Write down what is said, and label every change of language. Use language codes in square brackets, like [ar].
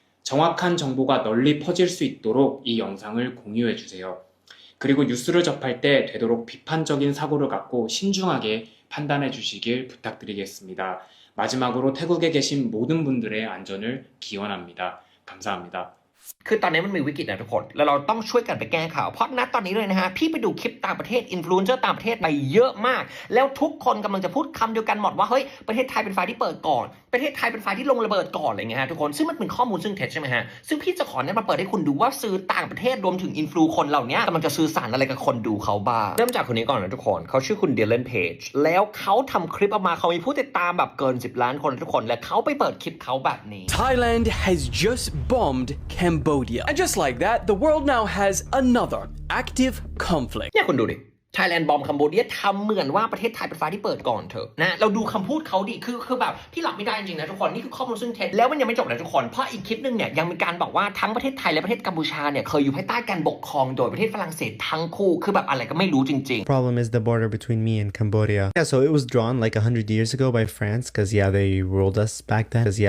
[ko] 정확한 정보가 널리 퍼질 수 있도록 이 영상을 공유해 주세요. 그리고 뉴스를 접할 때 되도록 비판적인 사고를 갖고 신중하게 판단해 주시길 부탁드리겠습니다. 마지막으로 태국에 계신 모든 분들의 안전을 기원합니다. 감사합니다. [th] คือตอนนี้มันมีวิกฤตนะทุกคนแล้วเราต้องช่วยกันไปแก้ข่าวเพราะณตอนนี้เลยนะฮะพี่ไปดูคลิปต่างประเทศอินฟลูเอนเซอร์ต่างประเทศไปเยอะมากแล้วทุกคนกำลังจะพูดคำเดียวกันหมดว่าเฮ้ยประเทศไทยเป็นฝ่ายที่เปิดก่อนประเทศไทยเป็นฝ่ายที่ลงระเบิดก่อนอะไรเงี้ยฮะทุกคนซึ่งมันเป็นข้อมูลซึ่งเท็จใช่ไหมฮะซึ่งพี่จะขอเนี่ยมาเปิดให้คุณดูว่าสื่อต่างประเทศรวมถึงอินฟลูคนเหล่านี้กำลังจะสื่อสารอะไรกับคนดูเขาบ้างเริ่มจากคนนี้ก่อนนะทุกคนเขาชื่อคุณเดลเลนเพจแล้วเขาทำคลิปออกมาเขามีผู้ติดตามแบบเกิน10 ล้านคนทุกคนและเขาไปเปิดคลิปเขาแบบนี้ [en] Thailand has just bombed Cambodia. And just like that, the world now has another active conflict. [th] เนี่ยคุณดูดิ Thailand บอมคัมโบเดียทำเหมือนว่าประเทศไทยเป็นฝ่ายที่เปิดก่อนเถอะนะเราดูคำพูดเขาดิคือแบบพี่หลับไม่ได้จริงๆนะทุกคนนี่คือข้อมูลซึ่งเท็จแล้วมันยังไม่จบนะทุกคนเพราะอีกคลิปนึงเนี่ยยังมีการบอกว่าทั้งประเทศไทยและประเทศกัมพูชาเนี่ยเคยอยู่ภายใต้การปกครองโดยประเทศฝรั่งเศสทั้งคู่คือแบบอะไรก็ไม่รู้จริงๆ [en] Problem is the border between me and Cambodia. Yeah, so it was drawn like 100 years ago by France because they ruled us back then.